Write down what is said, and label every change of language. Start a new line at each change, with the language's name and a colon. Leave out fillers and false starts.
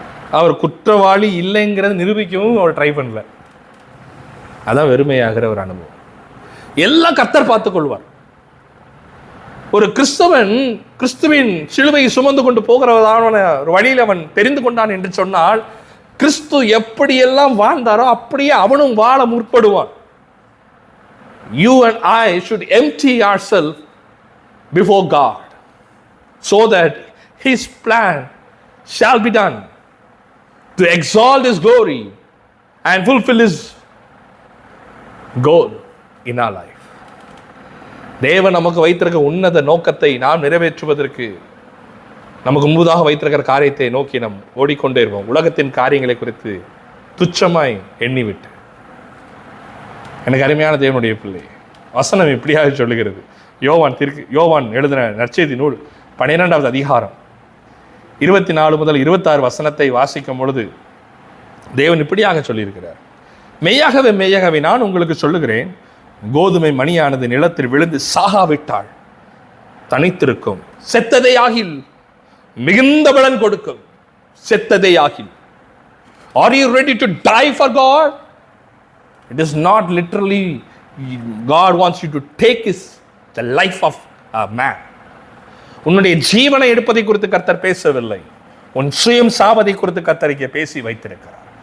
Tamil: அவர் குற்றவாளி இல்லைங்கிறத நிரூபிக்கவும் அவர் ட்ரை பண்ணல. அதான் வெறுமையாகிற ஒரு அனுபவம். எல்லாம் கர்த்தர் பார்த்துக் கொள்வார். ஒரு கிறிஸ்தவன் கிறிஸ்துவின் சிலுவையை சுமந்து கொண்டு போகிறதான ஒரு வழியில் அவன் தெரிந்து கொண்டான் என்று சொன்னால், கிறிஸ்து எப்படியெல்லாம் வாழ்ந்தாரோ அப்படியே அவனும் வாழ முற்படுவான்.
English: You and I should empty ourselves before God so that His plan shall be done to exalt His glory and fulfill His goal in our life.
Tamil: தேவன் நமக்கு வைத்திருக்க உன்னத நோக்கத்தை நாம் நிறைவேற்றுவதற்கு நமக்கு முன்பதாக வைத்திருக்கிற காரியத்தை நோக்கி நாம் ஓடிக்கொண்டே இருப்போம். உலகத்தின் காரியங்களை குறித்து துச்சமாய் எண்ணிவிட்டு. எனக்கு அருமையான தேவனுடைய பிள்ளை, வசனம் இப்படியாக சொல்லுகிறது. யோவான் எழுதின நற்செய்தி நூல் 12வது அதிகாரம் 24 முதல் 26 வசனத்தை வாசிக்கும் பொழுது தேவன் இப்படியாக சொல்லியிருக்கிறார். மெய்யாகவே மெய்யாகவே நான் உங்களுக்கு சொல்லுகிறேன், கோதுமை மணியானது நிலத்தில் விழுந்து சாகாவிட்டால் தனித்திருக்கும், செத்ததே ஆகில் மிகுந்த பலன் கொடுக்கும். செத்ததே ஆகில்.
English: Are you ready to die for God? It is not literally God wants you to take the life of a man.
Tamil: உன்னுடைய ஜீவனை எடுப்பதை குறித்து கர்த்தர் பேசவில்லை. உன் சுயம் சாவதை குறித்து கர்த்தர் பேசி வைத்திருக்கிறார்.